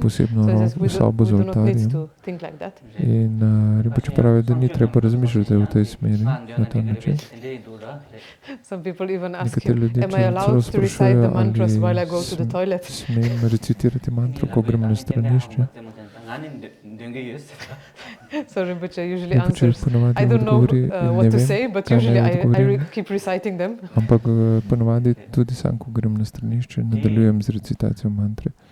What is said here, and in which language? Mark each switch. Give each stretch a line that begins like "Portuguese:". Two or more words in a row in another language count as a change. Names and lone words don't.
English: So he says, we do not need to think like that. Some people even ask him, am I allowed to recite the mantras while I go to the toilet? So Rinpoche usually answers, I don't know what to say, but usually I keep reciting them.
Slovenian: Ampak ponavadi tudi sam, ko grem na stranišče, nadaljujem z recitacijo mantre.